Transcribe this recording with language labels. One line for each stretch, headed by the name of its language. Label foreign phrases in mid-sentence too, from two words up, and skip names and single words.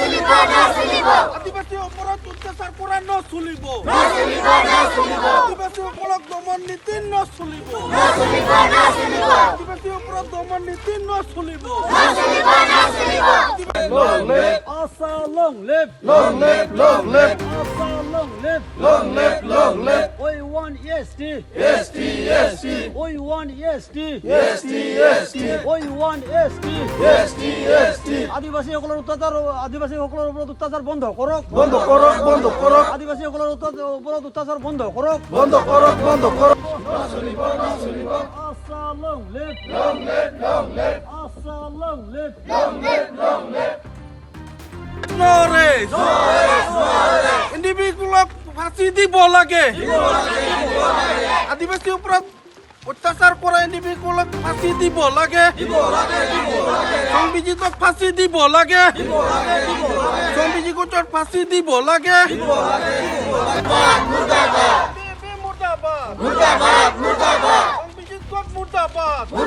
Assamese: আদিবাসী অপরাধ অত্যাচার করা নচলিব আদিবাসী অপরাধ দমন নীতি নচলিব আদিবাসী অপরাধ দমন নীতি নচলিব
English: Asa long live, Long live, long live, Asa long live. long live, long live. We want EST, EST, EST, we want EST, EST, EST, we want EST. EST, EST.
Assamese: আদিবাসীসকলৰ ওপৰত অত্যাচাৰ বন্ধ কৰক, বন্ধ করক, বন্ধ করক, আদিবাসীসকলৰ ওপৰত অত্যাচাৰ বন্ধ কৰক। বন্ধ করক, বন্ধ করক। Asa long live, Long live, long live, Asa long live. long live, long live. Nores, individualক ফাঁসি দিব লাগে আদিবাসী ওপৰত অত্যাচাৰ কৰা ইণ্ডিভিজুৱেলক ফাঁসি দিব লাগে সংবিজিতক ফাঁসি দিব লাগে সংবিজিতক ফাঁসি দিব লাগে মুৰ্দাবাদ মুৰ্দাবাদ সংবিজিতক মুৰ্দাবাদ